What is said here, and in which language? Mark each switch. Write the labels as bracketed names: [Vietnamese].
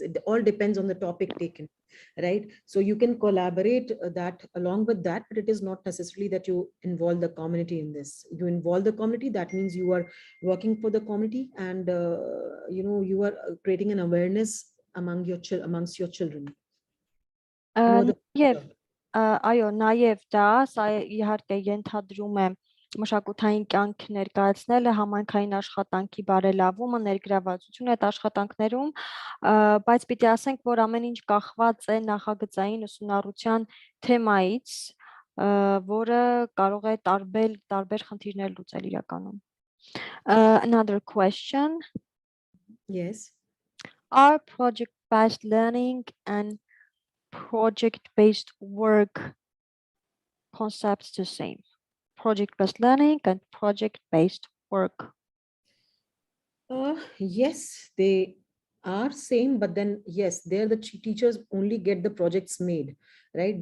[English] It all depends on the topic taken, right? So you can collaborate that along with that, but it is not necessarily that you involve the community in this. You involve the community, that means you are working for the community, and you are creating an awareness amongst your children. [Armenian] Այո, նաև դա իհարկե ենթադրում է մշակութային կյանք ներկայացնելը, համայնքային աշխատանքի բարելավումը, ներգրավվածությունը այդ աշխատանքներում, բայց պիտի ասենք, որ ամեն ինչ կախված է նախագծային ուսումնառության թեմայից, որը կարող է տարբեր խնդիրներ լուծել իրականում. [English] Another question. Yes. Are project-based learning and project-based work concepts the same? Project-based learning and project-based work. Yes, they are same, but then yes, there the teachers only get the projects made, right?